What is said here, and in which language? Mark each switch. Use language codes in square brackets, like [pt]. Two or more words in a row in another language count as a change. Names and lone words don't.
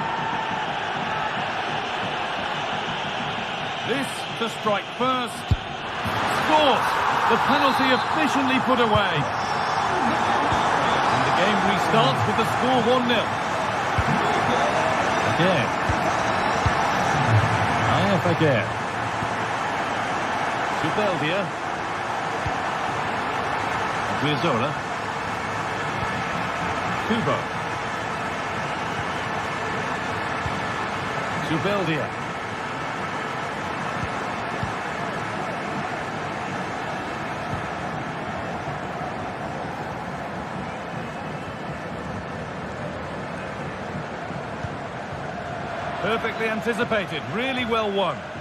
[en] This to strike first. Scores! The penalty efficiently put away. And the game restarts with the score 1-0. Again. IF again. Zubeldia. Guizzola. Kubo. Zubeldia. Perfectly anticipated, really well won.